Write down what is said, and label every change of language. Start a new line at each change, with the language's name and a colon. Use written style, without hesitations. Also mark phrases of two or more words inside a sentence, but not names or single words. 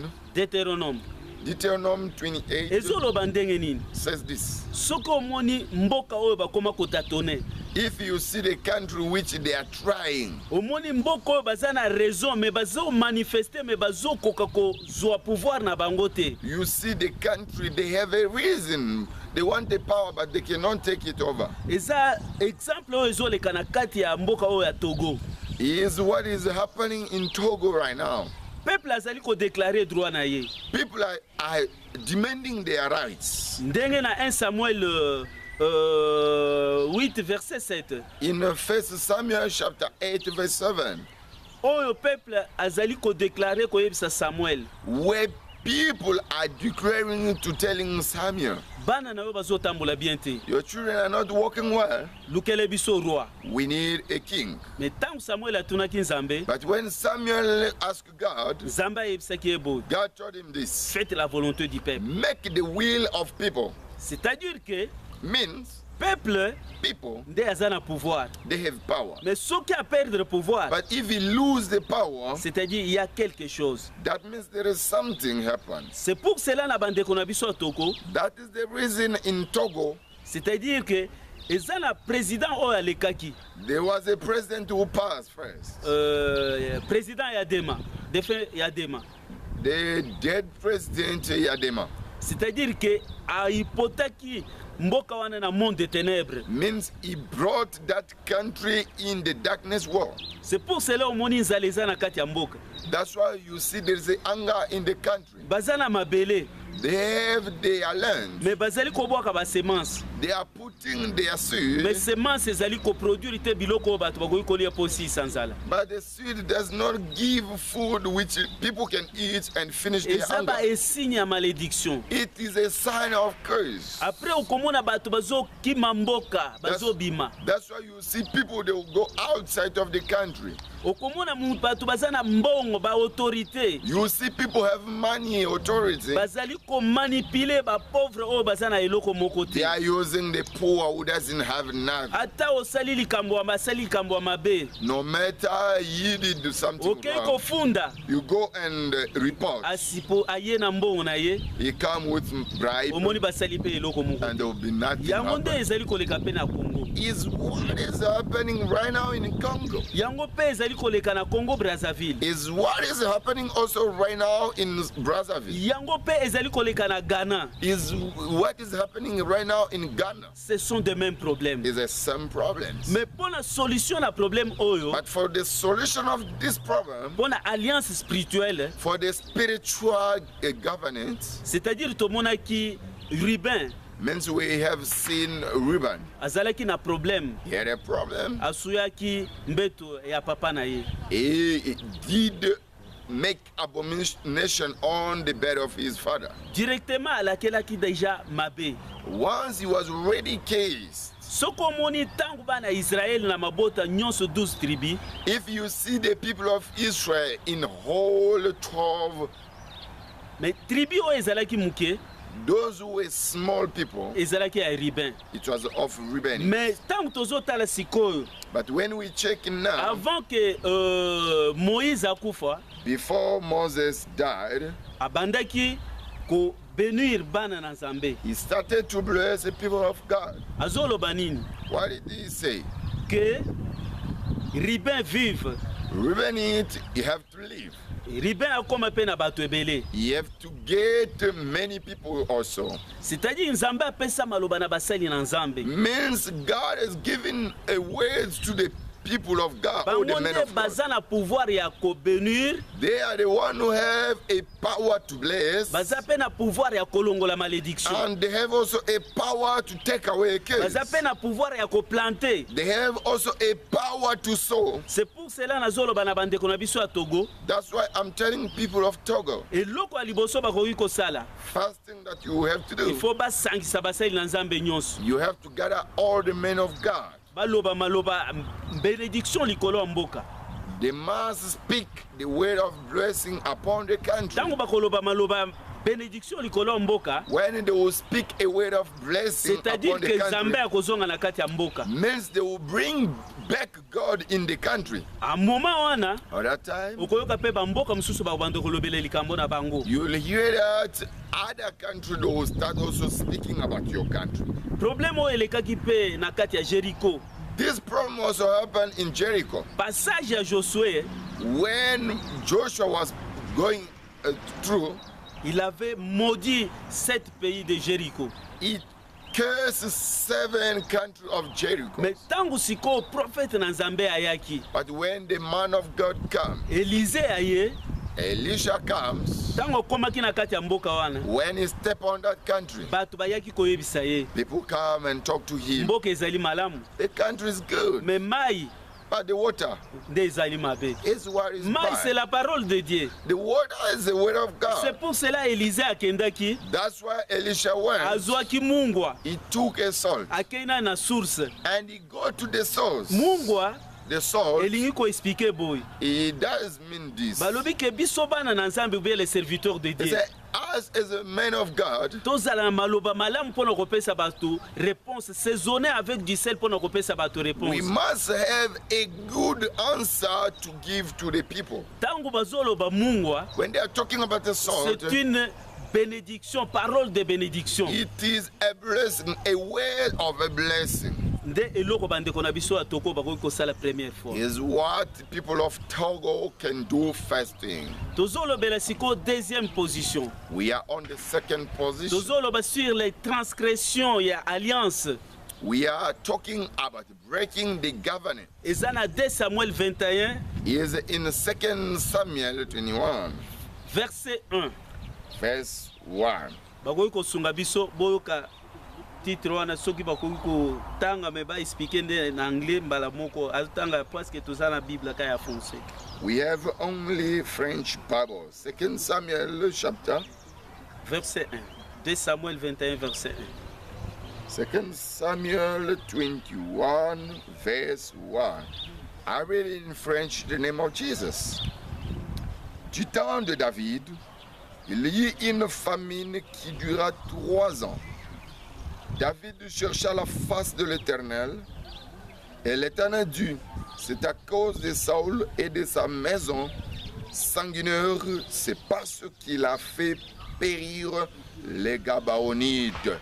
Lingala: Deutéronome
English: Deuteronomy 28
Lingala: ezoloba ndenge nini.
English: says this.
Lingala: Soko omoni mboka oyo bakoma kotatone,
English: If you see the country which they are trying,
Lingala: omoni mboka oyo baza na raison me bazo manifester me bazokoka kozwa pouvoir na bango te.
English: you see the country, they have a reason. They want the power, but they cannot take it over.
Lingala: Eza exemple oyo ezoleka na kati ya mboka oyo ya Togo.
English: Is what is happening in Togo right now.
Lingala: Peuple azali kodeklare droit na ye.
English: People are demanding their rights.
Lingala: Ndenge na 1 Samuel 8 verset 7.
English: In 1 Samuel chapter 8 verse 7,
Lingala: Oyo peuple azali kodeklare koyebisa Samuel.
English: where people are declaring to telling Samuel,
Lingala: Bana na yo bazotambola bien te.
English: your children are not working well.
Lingala: Lukele biso roi.
English: We need a king.
Lingala: Mais tangu Samuel atunaki Nzambe,
English: But when Samuel asked God,
Lingala: Nzambe ayebisaki ebo.
English: God told him this:
French: Faites la volonté du peuple.
English: make the will of people.
French: C'est-à-dire que
English: Means
Lingala: peuple
English: people,
Lingala: nde aza na pouvoir.
English: they have power.
French: Mais soki a perdre le pouvoir,
English: But if you lose the power,
French: c'est-à-dire il y a quelque chose.
English: that means there is something happen.
French: C'est pour cela
Lingala: na bandeko na biso Togo,
English: That is the reason in Togo,
French: c'est-à-dire que
Lingala: eza na président oyo alekaki.
English: there was a president who passed first.
French: Président Yadema, défunt Yadema.
English: The dead president Yadema.
French: C'est-à-dire que a hypothèque
Lingala: mboka wana na
French: monde des ténèbres.
English: Means he brought that country in the darkness world.
French: C'est pour cela
Lingala: omoni nzala eza na kati ya mboka.
English: That's why you see there's a anger in the country.
Lingala: Baza na mabele,
English: They have their land.
Lingala: mais bazali kobwaka ba semence.
English: They are putting their
Lingala: Mais
English: seed,
Lingala: semence ezali koproduire te biloko oyo bato bakoki kolia mpo si sans nzala.
English: but the seed does not give food which people can eat and finish their
Lingala: Eza ba
English: hunger.
Lingala: esigne ya malédiction.
English: It is a sign of curse.
Lingala: Après okomona bato bazokima mboka, bazobima.
English: That's why you see people, they will go outside of the country.
Lingala: Okomona bato baza na mbongo ba autorité.
English: You see people have money, authority.
Lingala: Bazali komanipule ba pauvre oyo baza na eloko moko
English: They
Lingala: te.
English: are using the poor who doesn't have nothing.
Lingala: Ata osali likambo ya masali likambo ya mabe.
English: No matter you did do something
Lingala: Okei
English: wrong,
Lingala: kofunda.
English: you go and report.
Lingala: Asipo aye na mbongo na ye.
English: He come with bribe
Lingala: Omoni basali pe eloko moko.
English: and there will be nothing
Lingala: Yango nde
English: happen.
Lingala: ezali koleka pe na Congo.
English: Is what is happening right now in Congo.
Lingala: Yango pe ezali koleka na Congo Brazzaville.
English: Is what is happening also right now in Brazzaville.
Lingala: Yango pe ezali koleka na Ghana.
English: Is what is happening right now in Ghana.
French: Ce sont des mêmes problèmes.
English: Is the same problems.
French: Mais pour la solution na problème oyo,
English: But for the solution of this problem,
French: pour la alliance spirituelle,
English: for the spiritual governance,
Lingala: c'est-à-dire tomonaki Ruben
English: means we have seen Reuben.
Lingala: azalaki na problème,
English: He had a problem.
Lingala: asuyaki mbeto ya papa na ye.
English: He did make abomination on the bed of his father.
Lingala: Directement alakelaki déjà mabe.
English: Once he was already cased,
Lingala: Soko omoni tangu bana Israël na mabota nyonso 12 tribus,
English: if you see the people of Israel in whole 12,
Lingala: mais tribu oyo ezalaki muke,
English: Those who were small people,
Lingala: ezalaki ya Ribin.
English: it was of Reuben.
French: Mais tant
Lingala: tozotala sikoyo,
English: But when we check now,
French: avant que
Lingala: Moïse akufa,
English: before Moses died,
Lingala: abandaki ko bénir bana na Nzambe.
English: he started to bless the people of God.
Lingala: Azoloba nini?
English: What did he say?
French: Que Ribin vive.
English: Reuben, you have to live.
Lingala: Ribin akoma pe na bato ebele.
English: You have to get many people also.
Lingala: C'est-à-dire Nzambe apesa maloba na basali na Nzambe.
English: Means God has given a words to the people of God, or the men
Lingala: Bangonde
English: of God.
Lingala: baza na pouvoir ya ko bénir,
English: They are the one who have a power to bless,
Lingala: baza pe na pouvoir ya kolongola malédiction.
English: and they have also a power to take away a curse.
Lingala: Baza pe na pouvoir ya ko planter.
English: They have also a power to sow.
French: C'est pour cela
Lingala: nazoloba na bandeko na biso ya Togo.
English: That's why I'm telling people of Togo,
Lingala: Eloko ya liboso bakoki kosala.
English: first thing that you have to
French: Il
English: do,
Lingala: faut basangisa basali na Nzambe nyonso.
English: you have to gather all the men of God.
Lingala: Baloba maloba bénédiction likolo ya mboka.
English: They must speak the word of blessing upon the country.
Lingala: Tango bakoloba maloba bénédiction likolo ya mboka,
English: When they will speak a word of blessing
French: c'est-à-dire
English: upon the
French: que
English: country,
Lingala: Nzambe akozonga na kati ya mboka.
English: means they will bring back God in the country.
French: A moment
Lingala: wana
English: At that time,
Lingala: okoyoka pe bamboka mosusu bakobanda kolobela likambo na bango.
English: you'll hear that other country they will start also speaking about your country.
Lingala: Problème oyo elekaki pe na kati ya Jericho.
English: This problem also happened in Jericho.
Lingala: Passage ya Josué,
English: When Joshua was going through,
French: il avait maudit 7 pays de Jericho.
English: he cursed 7 countries of Jericho.
Lingala: Mais tango siko prophète na Nzambe ayaki,
English: But when the man of God comes,
Lingala: Élisée aye,
English: Elisha comes.
Lingala: tango komaki na kati ya mboka wana,
English: When he step on that country,
Lingala: bato bayaki koyebisa ye,
English: people come and talk to him.
Lingala: mboka ezali malamu,
English: The country is good,
Lingala: mais mai
English: but the water
Lingala: nde ezali mabe.
English: is what is
Lingala: Mai c'est
English: bad.
French: la parole de Dieu.
English: The water is the word of
French: C'est
English: God.
French: pour cela
Lingala: Élisée akendaki,
English: That's why Elisha went.
Lingala: azwaki mungwa,
English: He took a salt
Lingala: akenda na source.
English: and he go to the source.
Lingala: Mungwa
English: The salt,
Lingala: elingi koexplike boy.
English: it does mean this.
Lingala: Balobi ke biso bana na Nzambe
French: ou bien les serviteurs de
English: He
French: Dieu.
English: said, us as a man of God,
Lingala: Tozala na maloba malamu mpona kopesa bato réponse,
French: saisonner avec du sel
Lingala: mpona kopesa bato
English: we
French: réponse.
English: must have a good answer to give to the people.
Lingala: Tango bazoloba mungwa,
English: When they are talking about the salt,
French: c'est une bénédiction, parole de bénédiction.
English: it is a blessing, a word of a blessing.
Lingala: Nde eloko bandeko na biso ya Togo bakoki kosala
French: première fois.
English: Is what people of Togo can do first thing.
Lingala: Tozolobela siko
French: deuxième position.
English: We are on the second position.
Lingala: Tozoloba
French: sur les transgressions
Lingala: ya alliance.
English: We are talking about breaking the covenant.
Lingala: Eza na 2 Samuel 21
English: Is in 2 Samuel 21,
French: verset 1.
English: verse 1.
Lingala: Bakoki kosunga biso boyoka titre wana soki bakoki kotanga me baexplike nde na anglais mbala moko azotanga presque toza na bible ka ya français.
English: We have only French Bible. 2 Samuel chapter,
French: Verset 1. 2 Samuel 21 verset 1.
English: 2 Samuel 21, verse 1. I read in French the name of Jesus.
French: Du temps de David, il y eut une famine qui dura 3 ans. David chercha la face de l'Éternel, et l'Éternel dit, c'est à cause de Saül et de sa maison sanguinaire, c'est parce qu'il a fait périr les Gabaonides.